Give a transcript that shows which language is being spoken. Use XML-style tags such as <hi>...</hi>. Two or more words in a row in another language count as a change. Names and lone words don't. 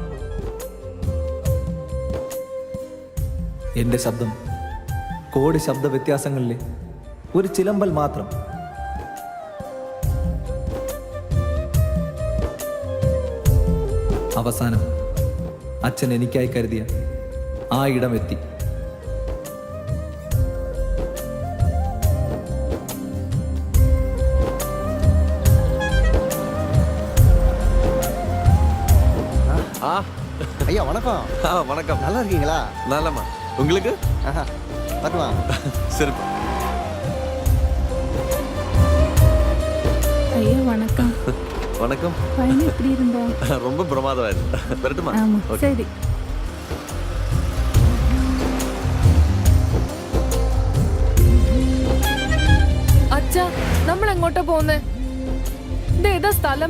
<ml>എൻ്റെ ശബ്ദം കോടി ശബ്ദ വ്യത്യാസങ്ങളിലെ ഒരു ചിലമ്പൽ മാത്രം. അവസാനം അച്ഛൻ എനിക്കായി കരുതിയ ആ ഇടമെത്തി.</ml> <ta>ஐயா வணக்கம். வணக்கம். நல்லா இருக்கீங்களா? நல்லம்மா. உங்களுக்கு? வரவா. சிறப்பு. ஐயா வணக்கம். வணக்கம். பையன் எப்படி இருந்தா? ரொம்ப பிரமாதமாயிருது. வரட்டுமா? சரி.</ta> <ml>അച്ഛാ നമ്മൾ എങ്ങോട്ടാ പോകുന്നേ? ഇത് ഏതാ സ്ഥലം?</ml>